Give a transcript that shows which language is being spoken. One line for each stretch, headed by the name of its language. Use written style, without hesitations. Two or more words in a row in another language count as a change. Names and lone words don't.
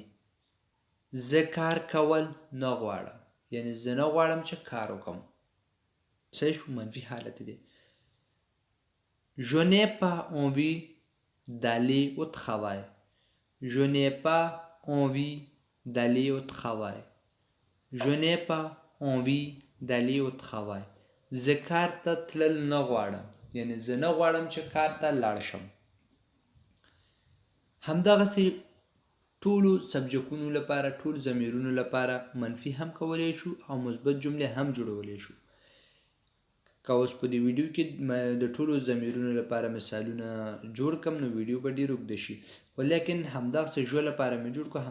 Pashto: زه کار کول نه غواړم. یعنی زه نه غواړم چې کار وکړم. صحیح شو؟ منفي حالت دی.
French: je n'ai pas envie d'aller au travail. je n'ai pas envie d'aller au travail. je n'ai pas envie d'aller au travail.
Pashto: زه کار ته تلل نه غواړم. یعنی زه نه غواړم چې کار ته لاړ شم. همدغسې ټولو سبجکونو لپاره، ټول ضمیرونو لپاره منفي هم کولی شو او مثبت جملې هم جوړولی شو. که اوس په دې ویډیو کې د ټولو ضمیرونو لپاره مثالونه جوړ کړم نو ویډیو به ډېر اوږده شي، ولیکن همدغسې ژو لپاره مې جوړ کړو.